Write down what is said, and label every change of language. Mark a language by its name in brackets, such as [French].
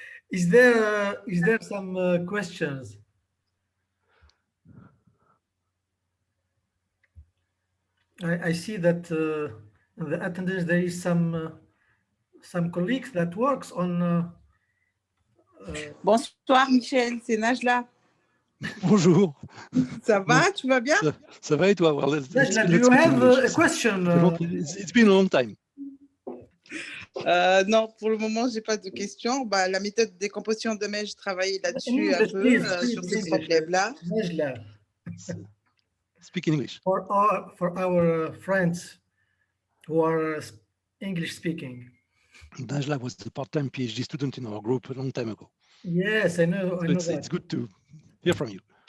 [English] Is there some questions? I see that in the attendance there is some colleagues that works on. [French] Bonsoir Michel, c'est Najla. Bonjour. Ça va, tu vas bien? Ça va et toi? Well, [English] Najla, do you have a question? It's been a long time. [French] Non, pour le moment, j'ai pas de questions. Bah, la méthode de décomposition de mail, je travaille là-dessus un peu sur ces problèmes-là. [English] Najla. Speak in English. For our friends who are English speaking. Najla was a part-time PhD student in our group a long time ago. Yes, I know. I know It's that. good to hear from you.